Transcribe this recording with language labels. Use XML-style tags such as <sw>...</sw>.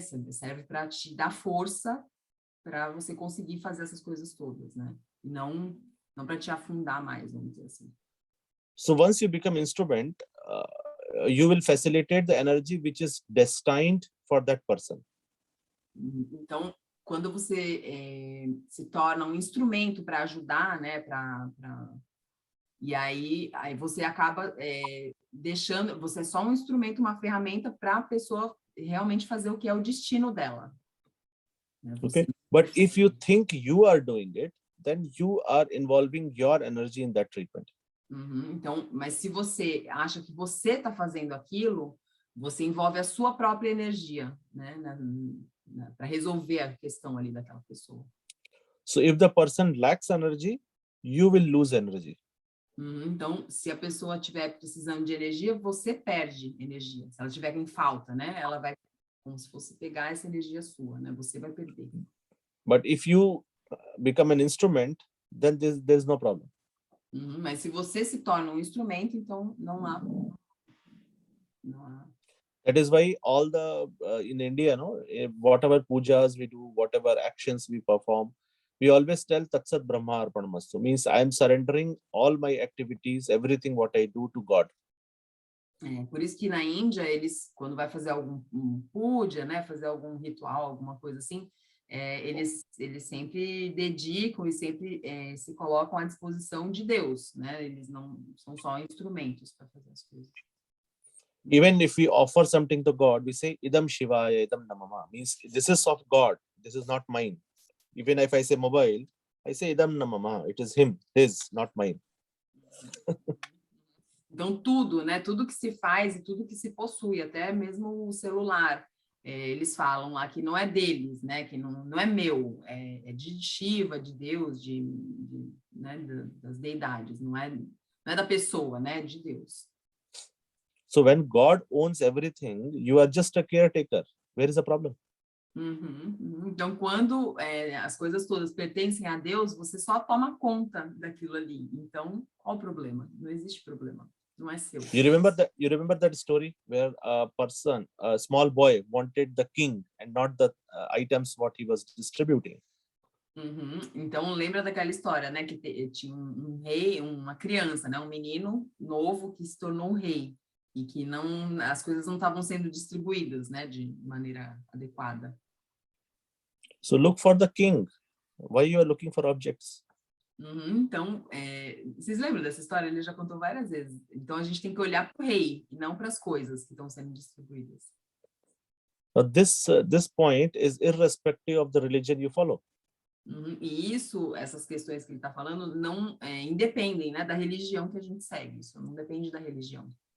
<pt>Serve para te dar força para você conseguir fazer essas coisas todas, né? E não para te afundar mais, vamos dizer assim.</pt> <en>So once you become instrument, you will facilitate the energy which is destined for that person.</en> <pt>Então, quando você se torna um instrumento para ajudar, né? E aí você acaba deixando, você é só um instrumento, uma ferramenta para a pessoa realmente fazer o que é o destino dela.</pt> <en>Okay, but if you think you are doing it, then you are involving your energy in that treatment.</en> <pt>Então, mas se você acha que você está fazendo aquilo, você envolve a sua própria energia, né, para resolver a questão ali daquela pessoa.</pt> <en>So if the person lacks energy, you will lose energy.</en> <pt>Então, se a pessoa estiver precisando de energia, você perde energia. Se ela estiver em falta, né, ela vai como se fosse pegar essa energia sua, né? Você vai perder.</pt> <en>But if you become an instrument, then there's no problem.</en> <pt>Mas se você se torna um instrumento, então não há.</pt> <en>That is why all the in India, whatever pujas we do, whatever actions we perform, We always tell</en> <sa>Tatsat Brahma Arpanamastu,</sa> <en>means I am surrendering all my activities, everything what I do to God.</en> <pt>Por isso que na Índia, eles, quando vai fazer algum puja, né, fazer algum ritual, alguma coisa assim, eles sempre dedicam e sempre se colocam à disposição de Deus, né? Eles não são só instrumentos para fazer as coisas.</pt> <en>Even if we offer something to God, we say</en> <sa>Idam Shivaya, Idam Namama,</sa> <en>means this is of God, this is not mine. Even if I say mobile, I say</en> <sa>Idam Namama,</sa> <en>it is him, his, not mine.</en> <pt>Então, tudo, né? Tudo que se faz e tudo que se possui, até mesmo o celular, eles falam lá que não é deles, né? Que não é meu, é de Shiva, de Deus, né? Das deidades, não é da pessoa, né? De Deus.</pt> <en>So when God owns everything, you are just a caretaker. Where is the problem?</en> <pt>Então, quando as coisas todas pertencem a Deus, você só toma conta daquilo ali. Então, qual o problema? Não existe problema. Não é seu.</pt> <en>You remember that story where a small boy wanted the king and not the items what he was distributing.</en> <pt>Então, lembra daquela história, né? Que tinha um rei, uma criança, né? Um menino novo que se tornou rei. E que as coisas não estavam sendo distribuídas, né? De maneira adequada.</pt> <en>So look for the king. Why you are looking for objects?</en> <pt>Então, vocês lembram dessa história? Ele já contou várias vezes. Então, a gente tem que olhar para o rei e não para as coisas que estão sendo distribuídas.</pt> <en>But this point is irrespective of the religion you follow.</en> <pt>E essas questões que ele está falando, não independem, né, da religião que a gente segue. Isso não depende da religião.</pt>